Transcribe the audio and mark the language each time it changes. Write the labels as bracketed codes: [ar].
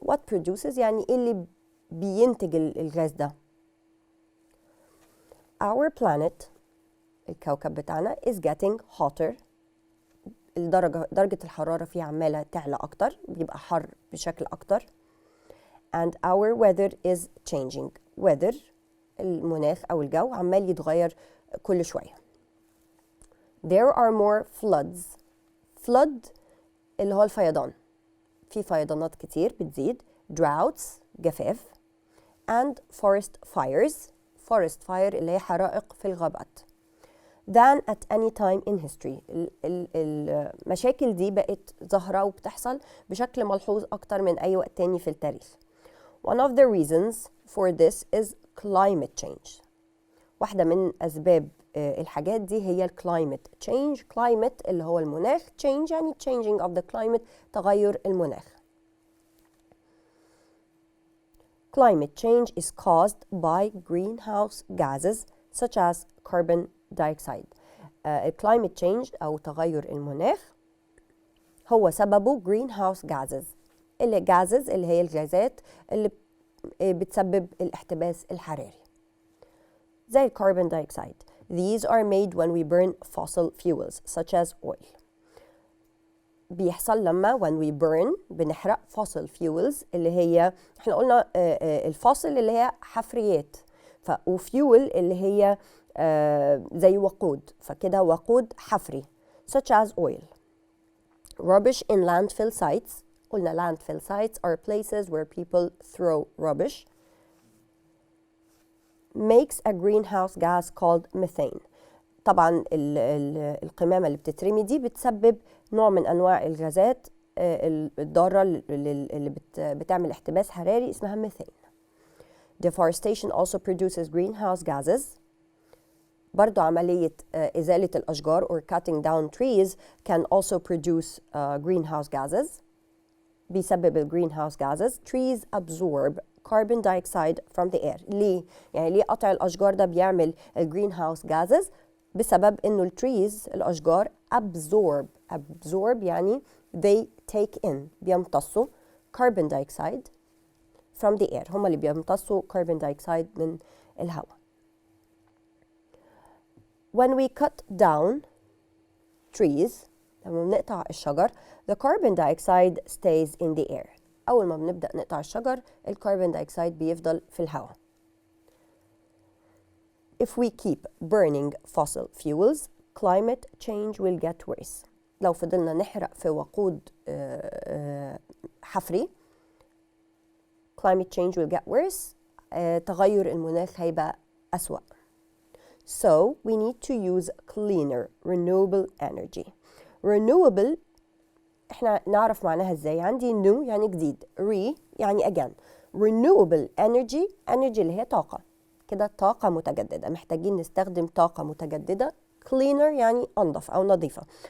[en] What produces [ar] يعني إيه اللي بينتج الغاز ده؟ [en] Our planet [ar] الكوكب بتاعنا [en] is getting hotter. [ar] درجة الحرارة فيه عمالة تعلى أكتر، بيبقى حر بشكل أكتر. [en] And our weather is changing. [ar] Weather المناخ أو الجو عمال يتغير كل شوية. [en] There are more floods. [ar] Flood اللي هو الفيضان. في فيضانات كتير بتزيد. Droughts جفاف. [en] And forest fires. [ar] Forest fire اللي هي حرائق في الغابات. [en] Than at any time in history. [ar] المشاكل دي بقت ظاهرة وبتحصل بشكل ملحوظ أكتر من أي وقت تاني في التاريخ. [en] One of the reasons for this is climate change. [ar] واحدة من أسباب الحاجات دي هي climate change. Climate اللي هو المناخ. Change يعني [en] changing of the climate [ar] تغير المناخ. [en] Climate change is caused by greenhouse gases such as carbon dioxide. [ar] climate change أو تغير المناخ هو سببه greenhouse gases. gases اللي هي الغازات اللي بتسبب الاحتباس الحراري. [en] زي carbon dioxide. These are made when we burn fossil fuels such as oil. [ar] بيحصل لما [en] when we burn [ar] بنحرق fossil fuels اللي هي احنا قلنا الفاصل اللي هي حفريات. وفيول اللي هي زي وقود، فكده وقود حفري [en] such as oil. Rubbish in landfill sites. قلنا landfill sites are places where people throw rubbish. Makes a greenhouse gas called methane. [ar] طبعا القمامة اللي بتترمي دي بتسبب نوع من أنواع الغازات الضارة اللي بتعمل احتباس حراري اسمها ميثان. [en] Deforestation also produces greenhouse gases. [ar] برضو عملية إزالة الأشجار [en] or cutting down trees can also produce greenhouse gases. بيسبب ال greenhouse gases. Trees absorb carbon dioxide from the air. [ar] ليه؟ يعني ليه قطع الأشجار ده بيعمل ال greenhouse gases؟ بسبب إنه ال trees الأشجار absorb يعني [en] they take in [ar] بيمتصوا carbon dioxide [en] from the air. [ar] هم اللي بيمتصوا carbon dioxide من الهواء. [en] When we cut down trees, [ar] لما بنقطع الشجر, [en] the carbon dioxide stays in the air. [ar] أول ما بنبدأ نقطع الشجر, الكربون دايوكسيد بيفضل في الهواء. [en] If we keep burning fossil fuels, climate change will get worse. [ar] لو فضلنا نحرق في وقود حفري, [en] climate change will get worse. [ar] تغير المناخ هيبقى أسوأ. [en] So we need to use cleaner, renewable energy. [ar] Renewable احنا نعرف معناها ازاي. عندي new يعني جديد, re يعني again. Renewable energy اللي هي طاقة. كده طاقة متجددة. محتاجين نستخدم طاقة متجددة. Cleaner يعني أنظف أو نظيفة.